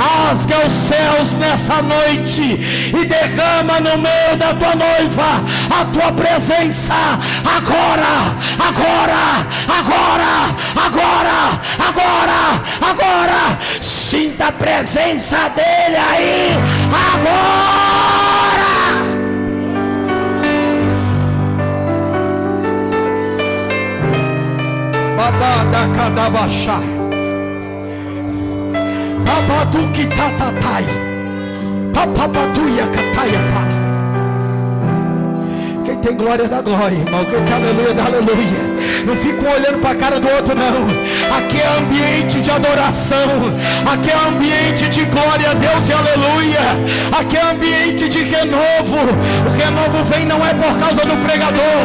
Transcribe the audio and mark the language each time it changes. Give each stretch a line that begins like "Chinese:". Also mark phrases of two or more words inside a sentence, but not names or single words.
Portuguese: rasga os céus nessa noite e derrama no meio da tua noiva a tua presença. Agora, agora, agora, agora, agora, agora. Sinta a presença dele aí, agora. Babada kadabasha, babadu kitatatai, papapatuia kataiapa. Quem tem glória dá glória, irmão. Quem tem aleluia dá aleluia. Não fica um olhando para a cara do outro, não. Aqui é ambiente de adoração. Aqui é ambiente de glória a Deus e aleluia. Aqui é ambiente de renovo. O renovo vem não é por causa do pregador.